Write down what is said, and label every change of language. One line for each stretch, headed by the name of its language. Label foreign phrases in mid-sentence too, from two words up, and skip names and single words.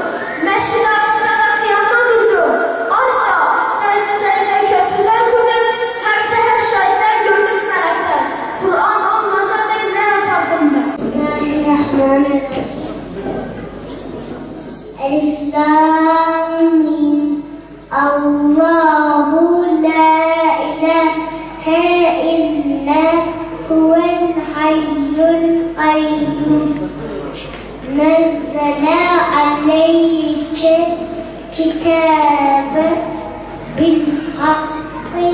Turkish: Mescid-i Aksa'da kıyamda durdu. Arşta secde köprüler kurdum. Her seher şahitler gördüm melekler. Kur'an olmasaydı ne yapardım ben?
Arabic: Bismillahirrahmanirrahim. الم. اللَّهُ لَا إِلَٰهَ إِلَّا هُوَ الْحَيُّ الْقَيُّومُ. نزل عليك كتابا بالحق